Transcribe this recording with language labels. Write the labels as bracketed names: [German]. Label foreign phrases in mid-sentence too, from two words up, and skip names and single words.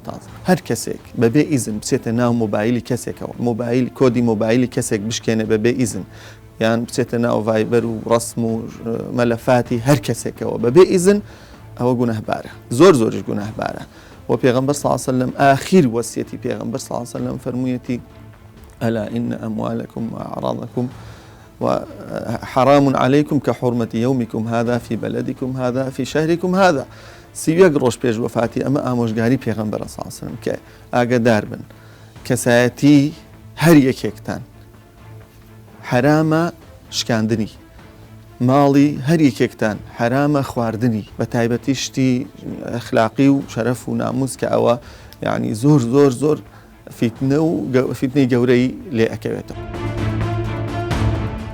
[Central Kurdish] تازە هەر کەسێک بەبێ ئیزن بچێتە ناو مۆبایلی کەسێکەوە، مۆبایل کۆدی مۆبایلی کەسێک بشکێنە بەبێ ئیزن، یان بچێتە ناو ڤایبەر و ڕسم و مەلەفاتی هەر کەسێکەوە بەبێ ئیزن، ئەوە گونەهبارە، زۆریش گونەهبارە. و پێغەمبەر [Arabic] صلی الله علیه و سلم [Central Kurdish] ئاخیر وەسیەتی پێغەمبەر [Arabic] صلی الله علیه و سلم [Central Kurdish] فەرموویەتی [Arabic] ئەلا ئین ئەموالەکم وأعراضەکم وحرام عليكم كحرمة يومكم هذا في بلدكم هذا في شهركم هذا. [Central Kurdish] سیویەک ڕۆژ پێش وەفاتی ئەمە ئامۆژگاری پێغەمبەر [Arabic] صلی الله علیه و سلم [Central Kurdish] کە ئاگادار بن کەسایەتی هەر یەکێکتان حرامە شکاندنی، ماڵی هەر یەکێکتان حرامە خواردنی، بە تایبەتی شتی ئەخلاقی و شەرەف و ناموس کە ئەوە یعنی زۆر فیتنەی گەورەی لێ ئەکەوێتەوە.